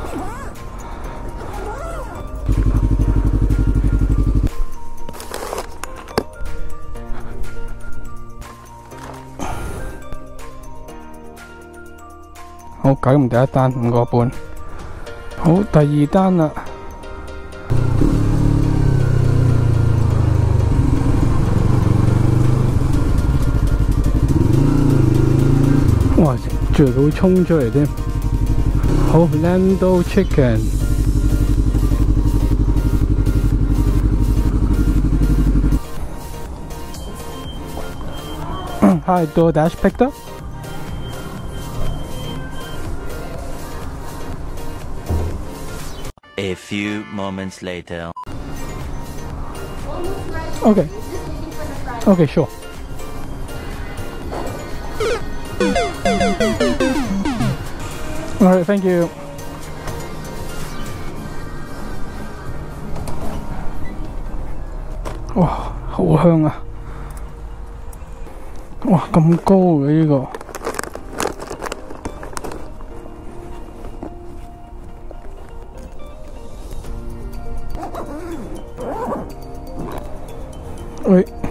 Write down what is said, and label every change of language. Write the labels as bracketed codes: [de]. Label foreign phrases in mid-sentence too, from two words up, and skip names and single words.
[yue] 好，搞掂第一單5個半。好，第二單啦。哇！仲會衝出嚟添。 [en] 好 ，Lando Chicken。Hi, DoorDash picked up. A few moments later. Okay. Okay, sure. Alright, thank you. [yue] 哇，好香啊！哇，咁高嘅呢個。喂，